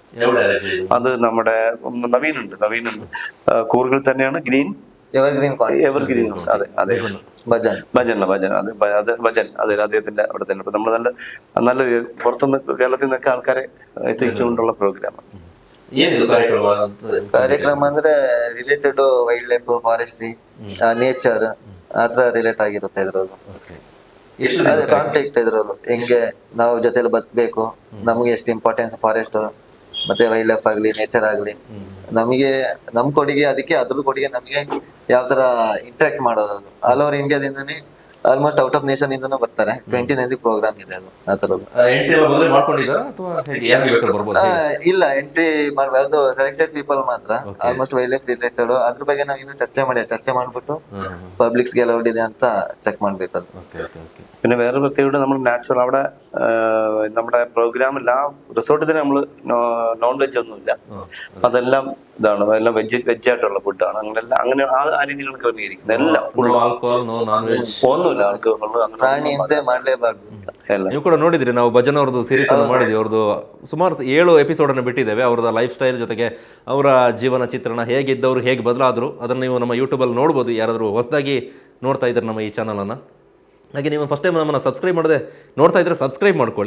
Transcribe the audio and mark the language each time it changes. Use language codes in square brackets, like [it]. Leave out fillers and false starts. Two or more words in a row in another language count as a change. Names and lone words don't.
[ml] അത് നമ്മുടെ നവീനുണ്ട് കൂർഗിൽ തന്നെയാണ്. എവർഗ്രീൻ അതെ ഭജൻ അതെ അദ്ദേഹത്തിന്റെ അവിടെ തന്നെ. അപ്പൊ നമ്മൾ നല്ല പുറത്തുനിന്ന് കേരളത്തിൽ നിന്നൊക്കെ ആൾക്കാരെ എത്തിച്ചുകൊണ്ടുള്ള പ്രോഗ്രാമാണ്. [kn] ಕಾರ್ಯಕ್ರಮ ಅಂದ್ರೆ [en] related wild life, forestry, nature [kn] ಆತರ ರಿಲೇಟ್ ಆಗಿರುತ್ತೆ ಇದ್ರದ್ದು. ಅದೇ ಕಾನ್ಫ್ಲಿಕ್ಟ್ ಇದ್ರದ್ದು, ಹೆಂಗೆ ನಾವು ಜೊತೆಲಿ ಬದುಕಬೇಕು, ನಮ್ಗೆ ಎಷ್ಟು [en] importance forest [kn] ಮತ್ತೆ [en] wild life [kn] ಆಗ್ಲಿ, ನೇಚರ್ ಆಗ್ಲಿ, ನಮಗೆ ನಮ್ ಕೊಡುಗೆ ಅದಕ್ಕೆ, ಅದ್ರ ಕೊಡುಗೆ ನಮಗೆ ಯಾವ ತರ ಇಂಟ್ರಾಕ್ಟ್ ಮಾಡೋದು. ಅದು [en] all over India, almost out of nation [kn] ಇಂದನೂ ಬರ್ತಾರೆ. 29 ಪ್ರೋಗ್ರಾಮ್ ಇದೆ ಅದು. ಆ ತರದ್ದು ಇಲ್ಲ, ಎಂಟ್ರಿ ಮಾಡ್ಬೋದು, [en] selected people [kn] ಮಾತ್ರ. [en] almost wild life related [kn] ಅದ್ರ ಬಗ್ಗೆ ನಾವು ಇನ್ನೂ ಚರ್ಚೆ ಮಾಡ್ಬಿಟ್ಟು ಪಬ್ಲಿಕ್ಸ್ಗೆ ಅಲೌಡ್ ಇದೆ ಅಂತ ಚೆಕ್ ಮಾಡ್ಬೇಕು ಅದು. [ml] പിന്നെ വേറെ പ്രത്യേകത, നമ്മൾ നാച്ചുറൽ അവിടെ നമ്മുടെ പ്രോഗ്രാമിൽ ആ റിസോർട്ടിൽ തന്നെ നമ്മൾ [en] non veg [ml] ഒന്നുമില്ല. അതെല്ലാം ഇതാണ്, എല്ലാം വെജായിട്ടുള്ള ഫുഡാണ്. അങ്ങനെ ആ രീതിയിലാണ് ക്രമീകരിക്കുന്നത്. എല്ലാം ഒന്നുമില്ല ആൾക്ക് [kn] ಪ್ರಾಣಿ ಹಿಂಸೆ ಮಾಡ್ಲೇಬಾರ್ದು. ನೀವು ಕೂಡ ನೋಡಿದ್ರಿ, ನಾವು ಭಜನ್ ಅವ್ರದ್ದು ಸೀರೀಸ್ ಅನ್ನು ಮಾಡಿದ್ವಿ. ಅವ್ರದ್ದು ಸುಮಾರು 7 ಎಪಿಸೋಡನ್ನು ಬಿಟ್ಟಿದ್ದೇವೆ. ಅವರ [en] life style [kn] ಜೊತೆಗೆ ಅವರ ಜೀವನ ಚಿತ್ರಣ, ಹೇಗಿದ್ದವರು, ಹೇಗೆ ಬದಲಾದರು, ಅದನ್ನು ನೀವು ನಮ್ಮ ಯೂಟ್ಯೂಬಲ್ಲಿ ನೋಡ್ಬೋದು. ಯಾರಾದರೂ ಹೊಸದಾಗಿ ನೋಡ್ತಾ ಇದ್ದಾರೆ ನಮ್ಮ ಈ ಚಾನಲನ್ನು. ಹಾಗೆ ನೀವು [en] first time [kn] ನಮ್ಮನ್ನು ಸಬ್ಸ್ಕ್ರೈಬ್ ಮಾಡದೆ ನೋಡ್ತಾ ಇದ್ದರೆ ಸಬ್ಸ್ಕ್ರೈಬ್ ಮಾಡ್ಕೊಳ್ಳಿ.